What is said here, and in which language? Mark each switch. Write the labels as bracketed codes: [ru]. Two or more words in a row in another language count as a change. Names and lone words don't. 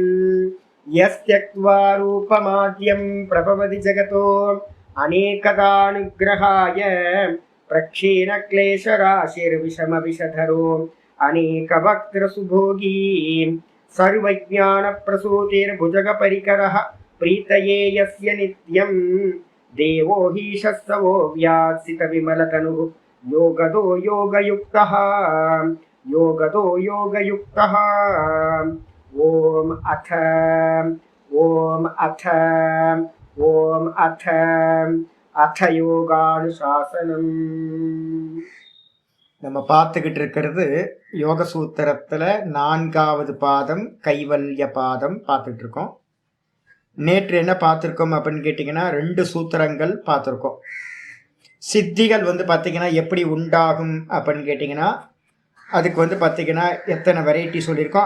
[sa] यस्त्यक्त्वा रूपमाद्यं प्रभवति जगतो अनेकदानुग्रहाय प्रक्षीणक्लेशराशिर्विषमविषधरो अनेकवक्त्रसुभोगी सर्वज्ञानप्रसूतिर्भुजगपरिकरः प्रीतये यस्य नित्यं देवो हि शस्तवो व्यात्सितविमलतनुः योगदो योगयुक्तः योगदो योगयुक्तः। ओम अथ अथ யோகானுசாசனம். [ta] நம்ம பார்த்துக்கிட்டு இருக்கிறது யோக சூத்திரத்தில் 4வது பாதம் கைவல்ய பாதம் பார்த்துட்டு இருக்கோம். நேற்று என்ன பார்த்துருக்கோம் அப்படின்னு கேட்டிங்கன்னா 2 சூத்திரங்கள் பார்த்துருக்கோம். சித்திகள் பார்த்தீங்கன்னா எப்படி உண்டாகும் அப்படின்னு கேட்டிங்கன்னா அதுக்கு பார்த்தீங்கன்னா எத்தனை வெரைட்டி சொல்லியிருக்கோம்?